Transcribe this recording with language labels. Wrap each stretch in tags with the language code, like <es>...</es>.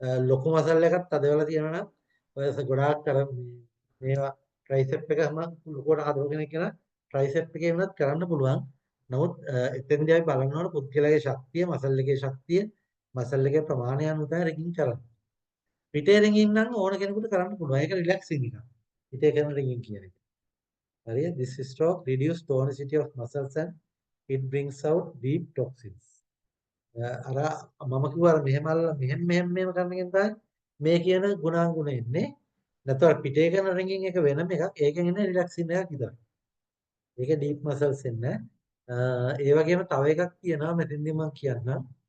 <si>ලොකු මසල් එකක් තද වෙලා තියෙනවා නම් ඔය ගොඩාක් කර මේවා ට්‍රයිසෙප් එකම ලොකුවට හදව කෙනෙක් කියන ට්‍රයිසෙප් එකේ වුණත් කරන්න පුළුවන්. නමුත් එතෙන්දී අපි බලන්න ඕන පුද්ගලයාගේ ශක්තිය, මසල් එකේ ශක්තිය, මසල් එකේ ප්‍රමාණය අනුව තමයි රින්ගින් කරන්නේ. පිටේ රින්ගින් නම් ඕන කෙනෙකුට කරන්න පුළුවන්. ඒක රිලැක්සින් එකක්. පිටේ කරන රින්ගින් කියන එක. හරිය?</si> <en>This stroke reduce tonicity of muscles and it brings out deep toxins.</en> <si>අර මම කිව්වා අර මෙහෙම අල්ලලා මෙහෙම කරන එකෙන් තමයි මේ කියන ගුණාංගුණ එන්නේ. නැත්නම් පිටේ කරන රින්ගින් එක වෙනම එකක්. ඒකෙන් එන්නේ රිලැක්සින් එකක් විතරයි. ඒක ඩීප් මසල්ස් එන්නේ. ඒ වගේම තව එකක් තියෙනවා මෙතෙන්දී මම කියන්නම්.</si>